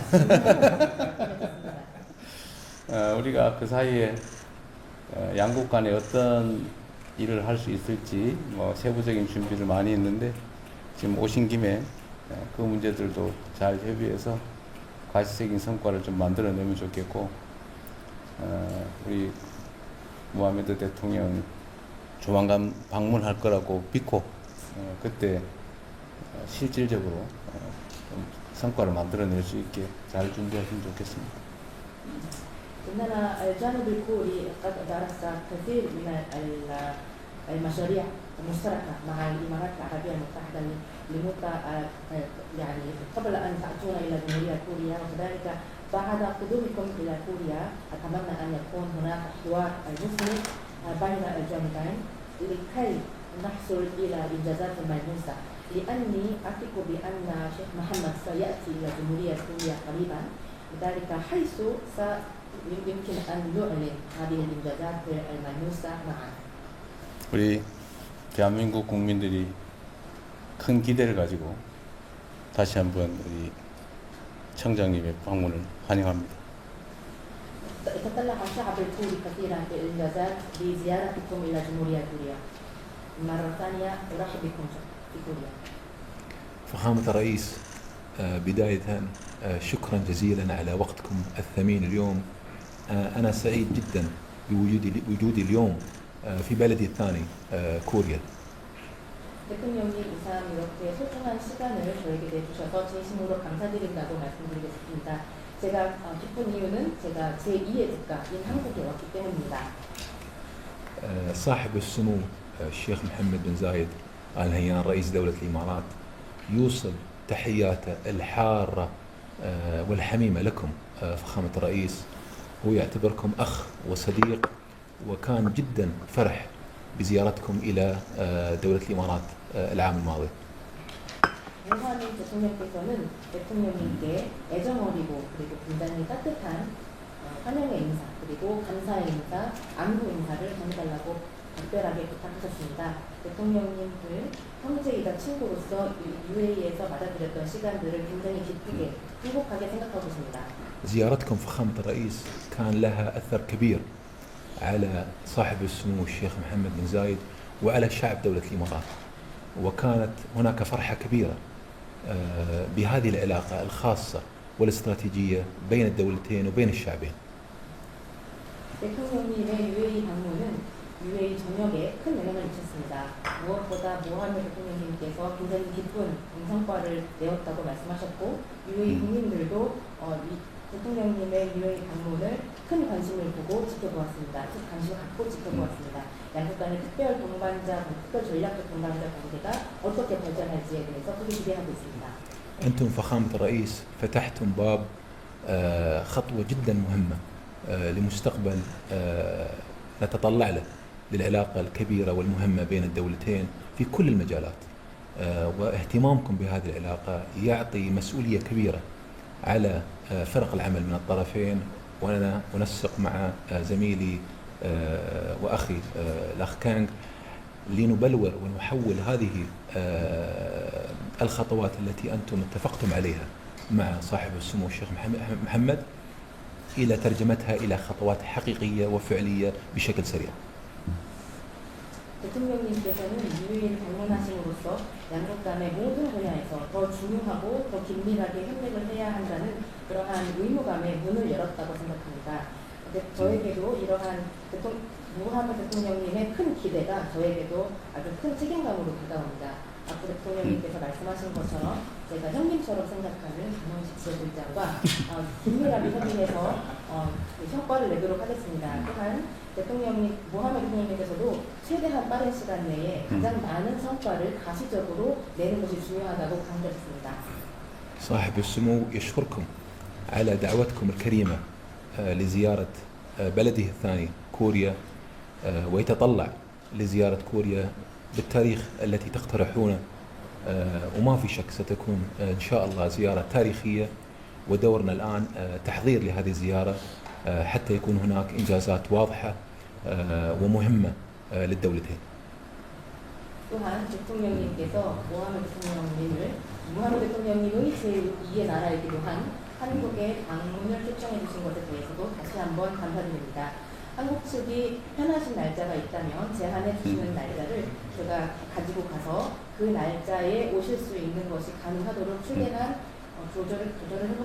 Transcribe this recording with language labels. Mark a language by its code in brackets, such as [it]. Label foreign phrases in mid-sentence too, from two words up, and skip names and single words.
[ko] 우리가 그 사이에 양국 간에 어떤 일을 할 수 있을지 뭐 세부적인 준비를 많이 했는데 지금 오신 김에 그 문제들도 잘 협의해서 가시적인 성과를 좀 만들어내면 좋겠고, 우리 무하메드 대통령 조만간 방문할 거라고 믿고 그때 실질적으로 좀 성과를 만들어낼 수 있게 잘 준비하시면 좋겠습니다. [ar] إننا الجانب الكوري قد درس كثير من المشاريع المشتركة مع الإمارات العربية المتحدة لمدة يعني قبل أن تأتون إلى جمهورية كوريا وكذلك بعد قدومكم إلى كوريا. أتمنى أن يكون هناك حوار مثمر بين الجانبين لكي نحصل إلى إنجازات ملموسة. لأني أثق بأن الشيخ محمد سيأتي إلى جمهورية كوريا قريبا. لذلك حيث يمكن أن نعلن هذه الإنجازات الملموسة معا. [ko] 우리 대한민국 국민들이 큰 기대를 가지고 다시 한번 우리 청장님의 방문을 환영합니다. [ar] تطلع الشعب الكوري كثيرا بالإنجازات بزيارتكم إلى جمهورية كوريا. مرة ثانية أرحب بكم في كوريا. فخامة الرئيس بداية شكرا جزيلا على وقتكم الثمين اليوم. أنا سعيد جدا بوجودي اليوم في بلدي الثاني كوريا. [ko] 대통령님 이상 이렇게 소중한 시간을 저에게 내주셔서 진심으로 감사드린다고 말씀드리겠습니다. 제가 기쁜 이유는 제가 제2의 국가인 한국에 왔기 때문입니다. [ar] صاحب السمو الشيخ محمد بن زايد آل نهيان رئيس دولة الإمارات يوصل تحياته الحارة والحميمة لكم فخامة الرئيس. هو يعتبركم أخ وصديق، وكان جدا فرح بزيارتكم إلى دولة الإمارات العام الماضي. [ko] 문화민 대통령께서는 대통령님께 애정어리고 그리고 굉장히 따뜻한 환영의 인사 그리고 감사의 인사, 안부 인사를 전해달라고 특별하게 부탁하셨습니다. 대통령님을 형제이자 친구로서 UAE에서 맞아들였던 시간들을 굉장히 기쁘게 행복하게 생각하고 있습니다. [ar] زيارتكم فخامة الرئيس كان لها أثر كبير على صاحب السمو الشيخ محمد بن زايد وعلى شعب دولة الإمارات، وكانت هناك فرحة كبيرة بهذه العلاقة الخاصة والاستراتيجية بين الدولتين وبين الشعبين. [ko] 대통령님의 UAE 방문은 UAE 전역에 큰 영향을 미쳤습니다. 무엇보다 모하메드 대통령님께서 굉장히 기쁜 성과를 내었다고 말씀하셨고 UAE 국민들도 대통령님의 UAE 방문을 큰 관심을 보고 지켜보았습니다. 즉 관심을 갖고 지켜보았습니다. 양국 간의 특별 동반자, 특별 전략적 동반자 관계가 어떻게 발전할지에 대해서 크게 기대하고 있습니다. [ar] أنتم فخامة الرئيس فتحتم باب خطوة جدا مهمة لمستقبل نتطلع له، للعلاقة الكبيرة والمهمة بين الدولتين في كل المجالات. واهتمامكم بهذه العلاقة يعطي مسؤولية كبيرة على فرق العمل من الطرفين، وأنا أنسق مع زميلي وأخي الأخ كانغ لنبلور ونحول هذه الخطوات التي أنتم اتفقتم عليها مع صاحب السمو الشيخ محمد إلى ترجمتها إلى خطوات حقيقية وفعلية بشكل سريع. [ko] 대통령님께서는 UAE를 방문하심으로써 양국 간의 모든 분야에서 더 중요하고 더 긴밀하게 협력을 해야 한다는 그러한 의무감의 문을 열었다고 생각합니다. 저에게도 이러한 무하메드 대통령님의 큰 기대가 저에게도 아주 큰 책임감으로 다가옵니다. 앞으로 대통령님께서 말씀하신 것처럼 제가 형님처럼 생각하는 강원식 지도자와 긴밀하게 협의해서 성과를 내도록 하겠습니다. 또한 모하메드 대통령님께서도 최대한 빠른 시간 내에 가장 많은 성과를 가시적으로 내는 것이 중요하다고 강조했습니다. [ar] صاحب السمو يشكركم على دعوتكم الكريمة لزيارة بلده الثاني كوريا، ويتطلع لزيارة كوريا بالتاريخ التي تقترحونه، وما في شك ستكون إن شاء الله زيارة تاريخية، ودورنا الآن تحضير لهذه الزيارة حتى يكون هناك إنجازات واضحة ومهمة للدولتين. [ko] 또한 대통령님께서 무하메드 대통령님의 제2의 나라이기도 한 한국의 방문을 초청해 주신 것에 대해서도 다시 한번 감사드립니다. 한국 측이 편하신 날짜가 있다면 제한해 주시는 날짜를 제가 가지고 가서 그 날짜에 오실 수 있는 것이 가능하도록 최대한 조절을 해보겠습니다.